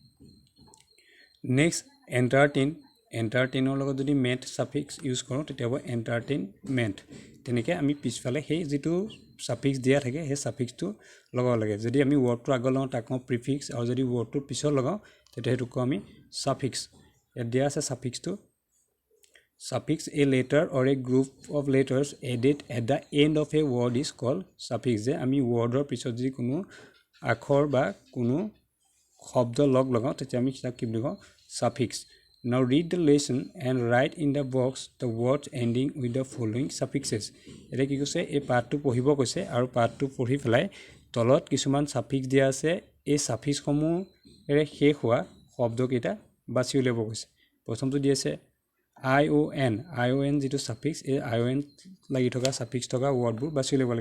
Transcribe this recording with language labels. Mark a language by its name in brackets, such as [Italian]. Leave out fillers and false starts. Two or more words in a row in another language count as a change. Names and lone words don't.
[Assamese] নেক্সট এণ্টাৰটেইনৰ লগত যদি মেণ্ট সাফিক্স ইউজ কৰোঁ তেতিয়া হ'ব এণ্টাৰটেইনমেণ্ট। তেনেকৈ আমি পিছফালে সেই যিটো সাফিক্স দিয়া থাকে সেই সাফিক্সটো লগাব লাগে। যদি আমি ৱৰ্ডটো আগত লগাওঁ তাক কওঁ প্ৰিফিক্স, আৰু যদি ৱৰ্ডটোৰ পিছত লগাওঁ তেতিয়া সেইটো কওঁ আমি সাফিক্স। ইয়াত দিয়া আছে সাফিক্সটো [English] suffix a letter or a group of letters added at the end of a word is called suffix। [Assamese] যে আমি ৱৰ্ডৰ পিছত যদি কোনো আখৰ বা কোনো শব্দ লগাওঁ তেতিয়া আমি তাক কি বুলি কওঁ suffix। [English] Now read the lesson and write in the box the words ending with the following suffixes। [Assamese] এতিয়া কি কৈছে এই পাঠটো পঢ়িব কৈছে আৰু পাঠটো পঢ়ি পেলাই তলত কিছুমান সাফিক্স দিয়া আছে, এই সাফিক্সসমূহেৰে শেষ হোৱা শব্দকেইটা বাছি উলিয়াব কৈছে। প্ৰথমটো দি আছে ION যিটো সাফিক্স, এই ION লাগি থকা সাফিক্স থকা ৱৰ্ডবোৰ বাছি উলিয়াব লাগে।